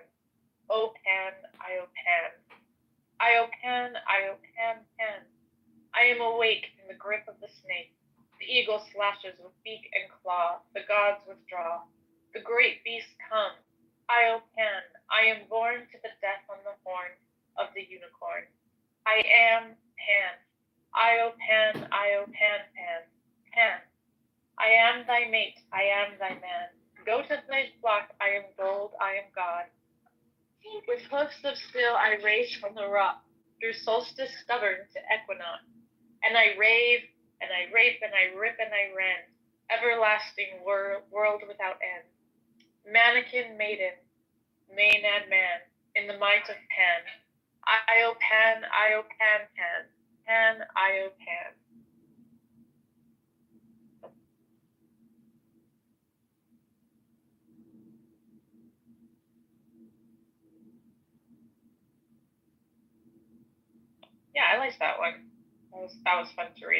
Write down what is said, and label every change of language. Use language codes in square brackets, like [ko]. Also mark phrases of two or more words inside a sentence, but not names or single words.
[en] O Pan, Io Pan, Io Pan, Io Pan, Pan. I am awake in the grip of the snake. The eagle slashes with beak and claw, the gods withdraw. The great beasts come. I, O Pan, I am born to the death on the horn of the unicorn. I am Pan. I, O Pan, I, O Pan, Pan, Pan. I am thy mate, I am thy man. Go to thy flock, I am gold, I am God. With hoofs of steel I race from the rock, through solstice stubborn to equinox. And I rave, and I rape, and I rip, and I rend, everlasting world without end. Mannequin maiden, Maenad man, in the might of Pan. I, O Pan, I, O Pan, Pan, Pan, I, O Pan. Yeah, I liked that one. That was fun to read.